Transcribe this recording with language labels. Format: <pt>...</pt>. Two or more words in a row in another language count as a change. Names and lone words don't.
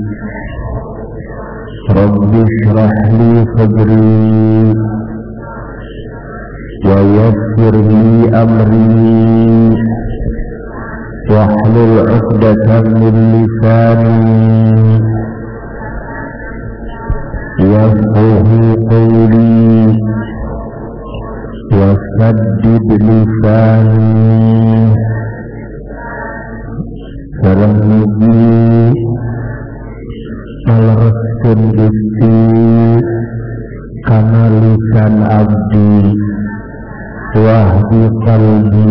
<ar>رب اشرح لي صدري ويسر لي أمري واحلل عقدة من لساني يفقهوا قولي وسدد لساني.</ar> <su>Sareng mugi ngalereskeun Gusti kana lisan abdi</su> <ar>واهد قلبي.</ar>